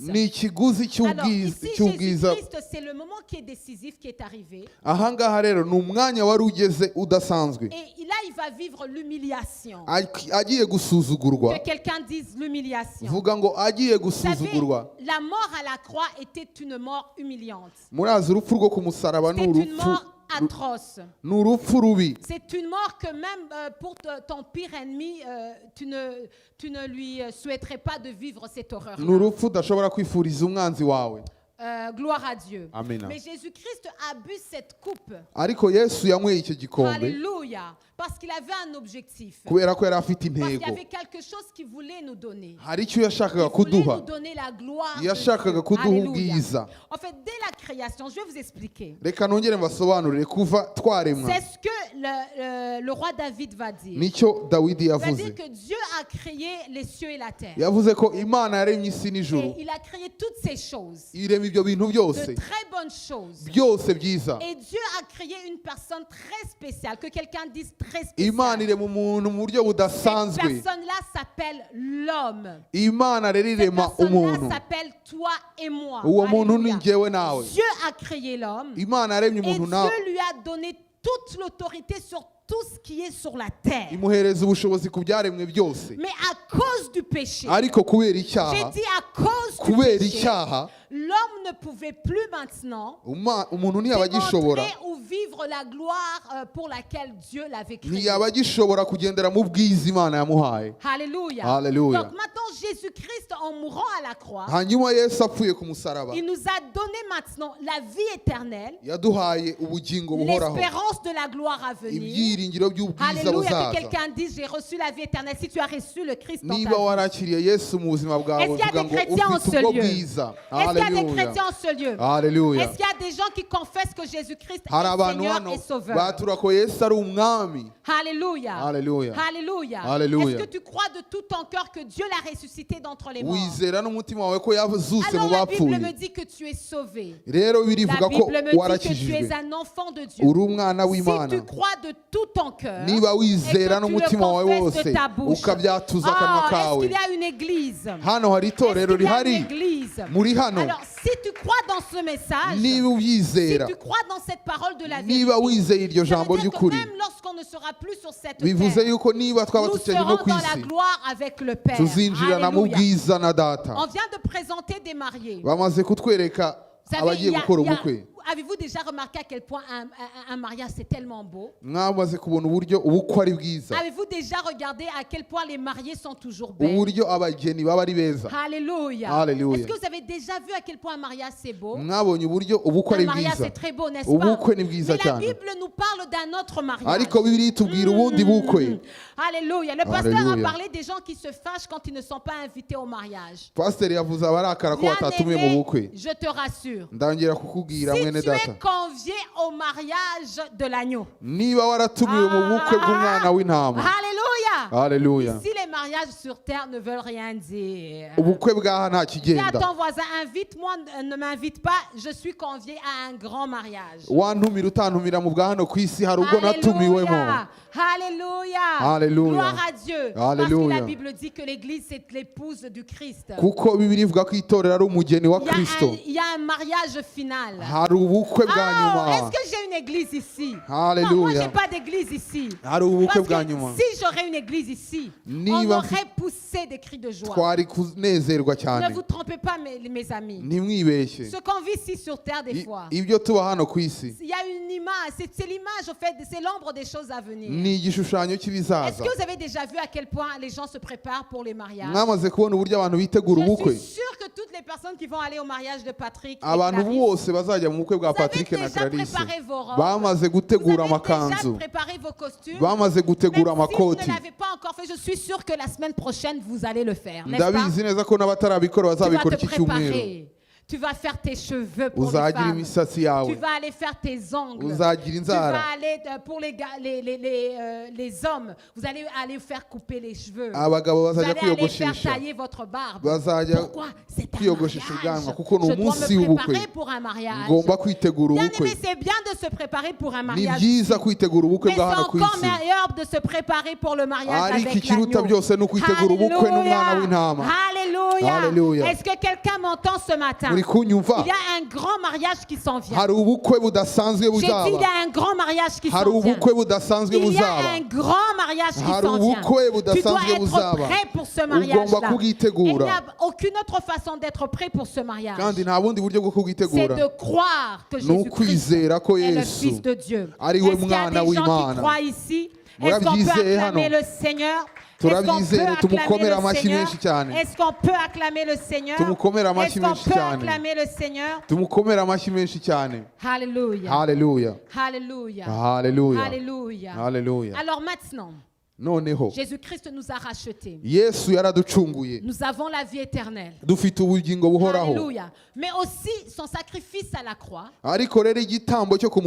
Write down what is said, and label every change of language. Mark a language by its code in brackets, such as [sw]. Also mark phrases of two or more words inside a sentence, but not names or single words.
[rw] ni ikiguzi [fr] Alors, ici, [rw] cy'ubwiza [fr] Jésus-Christ, c'est le moment qui est décisif qui est arrivé. [rw] ahangaha rero ni umwanya wari ugeze udasanzwe [fr] Et là, il va vivre l'humiliation. [rw] agiye gusuzugurwa [fr] Que quelqu'un dise l'humiliation. [rw] vuga ngo agiye [fr] Vous savez, [rw] gusuzugurwa [fr] la mort à la croix était une mort humiliante. [rw] murazi urupfu rwo ku musaraba ni [fr] C'est une [rw] urupfu [fr] mort atroce. [rw] ni urupfu rubi [fr] C'est une mort que même pour ton pire ennemi, tu ne lui souhaiterais pas de vivre cette horreur. [rw] ni urupfu udashobora kwifuriza umwanzi wawe [fr] Gloire à Dieu. Amen. Mais Jésus-Christ a bu cette coupe. [rw] ariko yesu yanyweye icyo gikombe [fr] Alléluia. Parce qu'il avait un objectif. [rw] kubera ko yari afite [fr] Parce qu'il y [rw] intego [fr] avait quelque chose qu'il voulait nous donner. [rw] hari icyo yashakaga [fr] Il voulait [rw] kuduha [fr] nous donner la gloire. de [rw] yashakaga [fr] Dieu. [rw] kuduha [fr] Alléluia. [rw] ubwiza [fr] En fait, dès la création, je vais vous expliquer. [rw] reka nongere mbasobanurire kuva twaremwa [fr] C'est ce que le roi David va dire. [rw] nicyo dawidi [fr] Il va [rw] yavuze [fr] dire que Dieu a créé les cieux et la terre. [rw] yavuze ko imana yaremye isi n'ijuru [fr] Et il a créé toutes ces choses. [rw] irema ibyo bintu [fr] De [rw] byose [fr] très bonnes choses. [rw] byose byiza [fr] Et Dieu a créé une personne très spéciale. Que quelqu'un dise très [rw] imana [fr] spéciale. [rw] irema umuntu mu buryo [fr] Cette [rw] budasanzwe [fr] personne-là s'appelle l'homme. [rw] imana rero [fr] Cette [rw] irema umuntu [fr] personne-là s'appelle toi et moi. [rw] uwo muntu ni [fr] Alléluia. [rw] njyewe nawe [fr] Dieu a créé l'homme. [rw] imana yaremye [fr] Et [rw] umuntu nawe [fr] Dieu lui a donné toute l'autorité sur tout ce qui est sur la terre. [rw] imuhereza ubushobozi ku byaremwe byose [fr] Mais à cause du péché, [rw] ariko kubera [fr] j'ai [rw] icyaha [fr] dit à cause du [rw] kubera [fr] péché, [rw] icyaha [fr] l'homme ne pouvait plus maintenant [rw] umuntu ntiyaba agishobora [fr] démontrer ou vivre la gloire pour laquelle Dieu l'avait créé. [rw] ntiyaba agishobora kugendera mu bwiza imana yamuhaye [fr] Alléluia. Alléluia. Donc maintenant, Jésus-Christ, en mourant à la croix, [rw] hanyuma yesu apfuye ku musaraba [fr] il nous a donné maintenant la vie éternelle, [rw] yaduhaye ubugingo buhoraho [fr] l'espérance de la gloire à venir. [rw] ibyiringiro by'ubwiza [fr] Alléluia, que [rw] buzaza. [fr] quelqu'un dise, j'ai reçu la vie éternelle. Si tu as reçu le Christ dans ta [rw] niba [fr] vie. [rw] warakiriye yesu mu buzima bwawe [fr] Est-ce qu'il y a [rw] uvuga [fr] des [rw] ngo [fr] chrétiens en [rw] ufite [fr] ce [rw] ubwo [fr] lieu? [rw] bwiza. [fr] Est-ce qu'il y a des [rw] Haleluya. [fr] chrétiens en ce lieu? [rw] Haleluya. [fr] Est-ce qu'il y a des gens qui confessent que Jésus-Christ [rw] hari [fr] est [rw] abantu [fr] Seigneur [rw] hano [fr] et Sauveur? [rw] batura ko yesu ari umwami. [fr] Alléluia. Alléluia. Alléluia. Alléluia. Est-ce que tu crois de tout ton cœur que Dieu l'a ressuscité d'entre les morts? [rw] wizera n'umutima wawe ko yazutse [fr] Alors [rw] mu [fr] la Bible [rw] bapfuye. [fr] me dit que tu es sauvé. [rw] Rero birivuga [fr] La [rw] ko [fr] Bible me dit que tu [rw] warakijijwe [fr] es un enfant de Dieu. [rw] uri umwana [fr] Si [rw] w'imana. [fr] tu crois de tout ton cœur [rw] niba wizera [fr] et que tu [rw] n'umutima [fr] le [rw] wawe [fr] confesses de [rw] wose [fr] ta bouche, [rw] ukabyatuza akanwa [fr] est-ce [rw] kawe [fr] qu'il y a une église? [rw] hano hari [fr] Est-ce [rw] itorero [fr] qu'il y a une [rw] rihari [fr] église? [rw] muri hano. [fr] Alors si tu crois dans ce message, [rw] niba [fr] si [rw] ubyizera [fr] tu crois dans cette parole de la vérité, [rw] niba wizeye iryo [fr] ça [rw] jambo [fr] veut dire que [rw] ry'ukuri [fr] même lorsqu'on ne sera plus sur cette [rw] bivuze [fr] terre, [rw] yuko niba twaba [fr] nous [rw] tukiri [fr] serons [rw] no ku [fr] dans la [rw] isi [fr] gloire avec le Père. [rw] tuzinjirana mu [fr] Alléluia. [rw] bwiza na data. [fr] On vient de présenter des mariés. [rw] bamaze kutwereka [fr] Vous savez, [rw] abagiye gukora ubukwe. [fr] avez-vous déjà remarqué à quel point un mariage c'est tellement beau? [rw] mwamaze kubona uburyo ubukwe ari bwiza, [fr] Avez-vous déjà regardé à quel point les mariés sont toujours belles? [rw] uburyo abageni baba ari beza. [fr] Alléluia. Alléluia. Est-ce que vous avez déjà vu à quel point un mariage c'est beau? [rw] mwabonye uburyo ubukwe [fr] Un [rw] ari [fr] mariage [rw] bwiza. [fr] c'est très beau, n'est-ce [rw] ubukwe ni [fr] pas? [rw] bwiza [fr] Mais la [rw] cyane, [fr] Bible nous parle d'un autre mariage. [rw] ariko bibiliya itubwira ubundi bukwe. [fr] Alléluia. Le pasteur a Alléluia. parlé des gens qui se fâchent quand ils ne sont pas invités au mariage. [rw] pasiteri yavuze abarakara ko batatumiwe mu [fr] Bien-aimé, [rw] bukwe. [fr] je te rassure. [rw] ndongera kukubwira [fr] Si [rw] mwene [fr] tu es [rw] data, [fr] convié au mariage de l'agneau. [rw] niba waratumiwe mu bukwe bw'umwana w'intama. [fr] Alléluia. [rw] Haleluya. [fr] Si les mariages sur terre ne veulent rien dire. [rw] ubukwe bwaha nta [fr] Dis à [rw] kigenda. [fr] ton voisin, invite-moi, ne m'invite pas, je suis convié à un grand mariage. [rw] wantumira utantumira mu bwa hano ku isi hari ubwo natumiwemo. [fr] Alléluia. Alléluia. Gloire à Dieu. Alléluia. Parce que la Bible dit que l'église c'est l'épouse du Christ. [rw] kuko bibiliya ivuga ko itorero ari umugeni wa kristo. [fr] Il y a un mariage final. [rw] hari ubukwe bwa [fr] Ah, est-ce [rw] nyuma. [fr] que j'ai une église ici? Alléluia. Non, moi j'ai pas d'église ici. [rw] hari ubukwe [fr] Parce [rw] bwa [fr] que [rw] nyuma. [fr] si j'aurais une église ici, on [rw] Niba [fr] aurait poussé des cris de joie. [rw] twari kunezerwa [fr] Ne [rw] cyane. [fr] vous trompez pas, mes amis. [rw] ntimwibeshye. [fr] Ce qu'on vit ici sur terre des fois, [rw] ibyo tuba hano ku isi [fr] il y a une image, c'est l'image, au fait, c'est l'ombre des choses à venir. [rw] ni igishushanyo [fr] Est-ce [rw] cy'ibizaza. [fr] que vous avez déjà vu à quel point les gens se préparent pour les mariages? [rw] mwamaze kubona uburyo abantu bitegura [fr] Je [rw] ubukwe. [fr] suis sûre que toutes les personnes qui vont aller au mariage de Patrick et [rw] abantu [fr] Clarisse, [rw] bose bazajya mu bukwe bwa [fr] vous avez [rw] patrick na [fr] déjà [rw] clarisse [fr] préparé vos robes, [rw] bamaze [fr] vous [rw] gutegura [fr] avez déjà [rw] amakanzu, [fr] préparé vos costumes. [rw] bamaze gutegura [fr] Même si vous [rw] amakoti. [fr] ne l'avez pas encore fait, je suis sûre que la semaine prochaine, vous allez le faire, n'est-ce pas? [rw] ndabizi neza ko n'abatarabikora [fr] Tu vas [rw] bazabikora [fr] te [rw] iki cyumweru. [fr] préparer. Tu vas faire tes cheveux pour les [rw] uzagira [fr] femmes. [rw] imisatsi [fr] Tu [rw] yawe, [fr] vas aller faire tes ongles. [rw] uzagira [fr] Tu [rw] inzara. [fr] vas aller pour les hommes. Vous allez aller faire couper les cheveux. [rw] abagabo [fr] Vous [rw] bazajya [fr] allez aller faire [rw] kwiyogoshesha, [fr] tailler votre barbe. [rw] bazajya [fr] Pourquoi? C'est un [rw] kwiyogoshesha [fr] mariage. [rw] ubwanwa kuko ni [fr] Je dois [rw] umunsi [fr] me [rw] w'ubukwe. [fr] préparer pour un mariage. [rw] ngomba kwitegura [fr] Bien [rw] ubukwe. [fr] aimé, c'est bien de se préparer pour un [rw] ni [fr] mariage. [rw] byiza kwitegura ubukwe [fr] Mais [rw] bwa [fr] c'est [rw] hano ku [fr] encore [rw] isi, [fr] meilleur de se préparer pour le mariage [rw] ariko [fr] avec [rw] ikiruta [fr] l'agneau. [rw] byose ni ukwitegura ubukwe n'umwana w'intama. [fr] Alléluia. Alléluia. Est-ce que quelqu'un m'entend ce matin? [rw] muri kunyumva? [fr] Il y a un grand mariage qui s'en vient. [rw] hari ubukwe budasanzwe [fr] J'ai dit, il y [rw] buzaba. [fr] a un grand mariage qui [rw] hari [fr] s'en vient. [rw] ubukwe budasanzwe [fr] Il y a [rw] buzaba. [fr] un grand mariage qui [rw] hari [fr] s'en vient. [rw] ubukwe [fr] Tu dois [rw] budasanzwe [fr] être [rw] buzaba. [fr] prêt pour ce [rw] ugomba [fr] mariage-là. Il n'y [rw] kubwitegura, [fr] a aucune autre façon d'être prêt pour ce mariage. [rw] kandi nta bundi buryo bwo [fr] C'est [rw] kubwitegura [fr] de croire que [rw] ni [fr] Jésus-Christ [rw] ukwizera ko [fr] est le [rw] yesu [fr] Fils de Dieu. [rw] ari [fr] Est-ce [rw] we [fr] qu'il y a [rw] mwana [fr] des gens qui [rw] w'Imana. [fr] croient ici? Est-ce qu'on peut [rw] Murabyizeye [fr] acclamer [rw] hano? [fr] le Seigneur? Est-ce qu'on peut [rw] turabyizere, [fr] acclamer [rw] tumukomere [fr] le [rw] amashyi [fr] Seigneur? [rw] menshi cyane. [fr] Est-ce qu'on peut acclamer le Seigneur? [rw] Tumukomere amashyi [fr] Est-ce qu'on [rw] menshi [fr] peut [rw] cyane. [fr] acclamer le Seigneur? [rw] tumukomere amashyi menshi cyane. [fr] Alléluia. [rw] haleluya, [fr] Alléluia. [rw] haleluya, [fr] Alléluia. [rw] haleluya. [fr] Alors maintenant, [rw] noneho [fr] Jésus-Christ nous a rachetés. [rw] yesu yaraducunguye, [fr] Nous avons la vie éternelle. [rw] dufite ubugingo buhoraho. [fr] Alléluia. Mais aussi son sacrifice à la croix [rw] ariko rero igitambo cyo ku